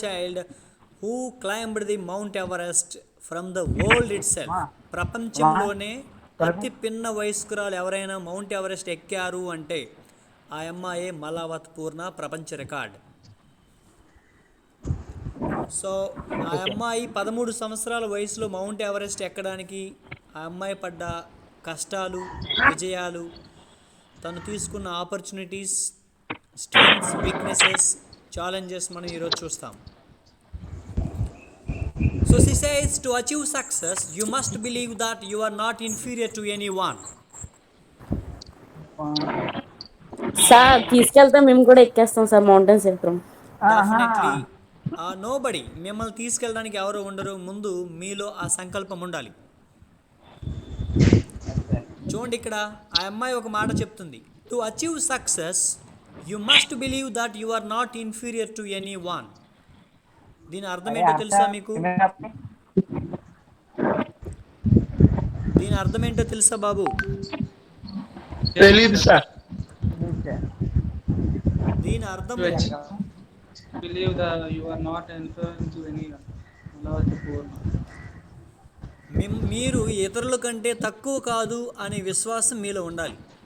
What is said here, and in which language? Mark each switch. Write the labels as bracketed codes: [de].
[en] child who climbed the Mount Everest from the world itself. Ma. [te] ప్రపంచంలోనే అతి పిన్న వయస్కురాలు ఎవరైనా మౌంట్ ఎవరెస్ట్ ఎక్కారు అంటే ఆ అమ్మాయే మలావత్ పూర్ణ ప్రపంచ రికార్డ్. సో ఆ అమ్మాయి 13 సంవత్సరాల వయసులో మౌంట్ ఎవరెస్ట్ ఎక్కడానికి ఆ అమ్మాయి పడ్డ కష్టాలు, విజయాలు, తను తీసుకున్న ఆపర్చునిటీస్, స్ట్రెంగ్స్, వీక్నెసెస్, ఛాలెంజెస్ మనం ఈరోజు చూస్తాం. [en] So she says to achieve success, you must believe that you are not inferior to anyone. [te] Sir తీసుకెళ్తే మేము కూడా ఎక్కేస్తాం సార్ మౌంటైన్స్ ఎక్కుతాం. [en] Definitely. Nobody. [te] మిమ్మల్ని తీసుకెళ్ళడానికి ఎవరు ఉండరు. ముందు మీలో ఆ సంకల్పం ఉండాలి. చూడండి ఇక్కడ ఆ అమ్మాయి ఒక మాట చెప్తుంది. [en] To achieve success you must believe that you are not inferior to any one. [te] దీని అర్థం ఏంటో తెలుసా మీకు? దీని అర్థం ఏంటో తెలుసా బాబు? తెలీదు సార్. దీని అర్థం [en] Believe that you are not inferior to anyone. Malavati Purna. [te] మీరు ఇతరుల కంటే తక్కువ కాదు అనే విశ్వాసం మీలో ఉండాలి.